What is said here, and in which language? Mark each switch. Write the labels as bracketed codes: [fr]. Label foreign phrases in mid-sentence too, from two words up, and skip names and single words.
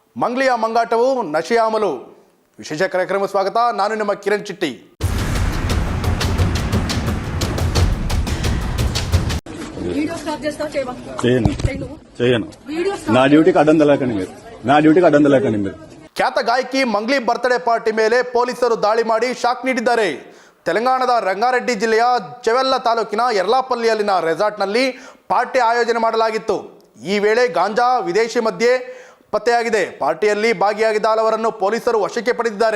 [kn] ಮಂಗ್ಲಿಯ ಮಂಗಾಟವು ನಶೆಯ ಅಮಲು. ವಿಶೇಷ ಕಾರ್ಯಕ್ರಮ ಸ್ವಾಗತ. ನಾನು ನಿಮ್ಮ ಕಿರಣ್ ಚಿಟ್ಟಿ. [te] చేయను నా డ్యూటీకి అడ్డం తెలకండి మీరు [kn] ಖ್ಯಾತ ಗಾಯಕಿ ಮಂಗ್ಲಿ ಬರ್ತ್ಡೇ ಪಾರ್ಟಿ ಮೇಲೆ ಪೊಲೀಸರು ದಾಳಿ ಮಾಡಿ ಶಾಕ್ ನೀಡಿದ್ದಾರೆ. ತೆಲಂಗಾಣದ ರಂಗಾರೆಡ್ಡಿ ಜಿಲ್ಲೆಯ ಚೆವೆಲ್ಲ ತಾಲೂಕಿನ ಯರ್ಲಾಪಲ್ಲಿಯಲ್ಲಿನ ರೆಸಾರ್ಟ್ನಲ್ಲಿ ಪಾರ್ಟಿ ಆಯೋಜನೆ ಮಾಡಲಾಗಿತ್ತು. ಈ ವೇಳೆ ಗಾಂಜಾ ವಿದೇಶಿ ಮಧ್ಯೆ ಪತ್ತೆಯಾಗಿದೆ. ಪಾರ್ಟಿಯಲ್ಲಿ ಭಾಗಿಯಾಗಿದ್ದ ಹಲವರನ್ನು ಪೊಲೀಸರು ವಶಕ್ಕೆ ಪಡೆದಿದ್ದಾರೆ.